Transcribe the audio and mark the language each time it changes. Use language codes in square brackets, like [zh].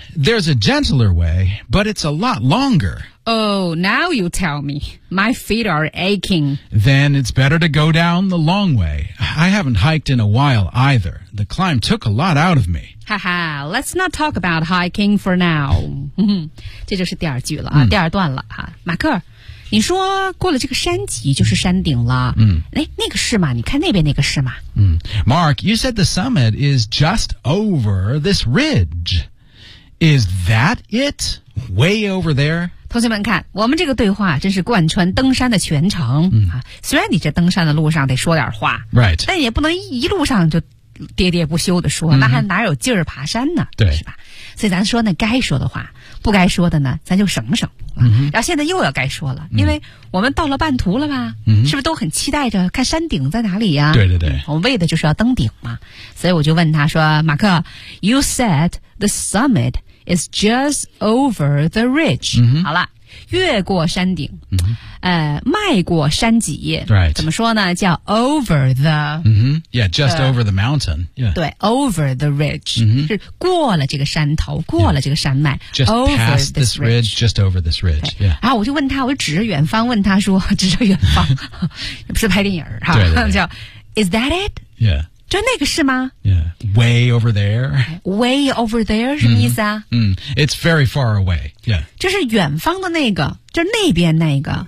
[en] There's a gentler way, but it's a lot longer. Oh, now you tell me. My feet are aching. Then it's better to go down the long way. I haven't hiked in a while either. The climb took a lot out of me. Haha, let's not talk about hiking for now. [zh] 这就是第二句了啊，第二段了哈。马克，你说过了这个山脊就是山顶了。那个是吗？你看那边那个是吗？ [en] Mark, you said the summit is just over this ridge. Is that it? Way over there? [zh] 同学们看，我们这个对话真是贯穿登山的全程、虽然你这登山的路上得说点话、 [en] right. [zh] 但也不能一路上就喋喋不休地说、那还哪有劲儿爬山呢，对，是吧？所以咱说那该说的话，不该说的呢咱就省省、然后现在又要该说了、因为我们到了半途了吧、是不是都很期待着看山顶在哪里呀、对对对、我们为的就是要登顶嘛。所以我就问他说，马克 [en] You said the summit is just over the ridge、 [zh] 好了，越过山顶、迈过山脊、 [en] right. [zh] 怎么说呢，叫 over the、 [en] yeah, just over the mountain、yeah. [zh] 对 [en] over the ridge、 [zh] 是过了这个山头，过了这个山脉、 [en] just over past this ridge, just over this ridge、 [zh] 然后我就问他，我就指着远方问他说，指着远方不是拍电影、对对对，叫 [en] is that it、 yeah. [zh] 就那个是吗、 [en] yeah. way over there way over there [zh] 什么意思啊、 [en] it's very far awayYeah. [zh] 就是远方的那个，就是那边那个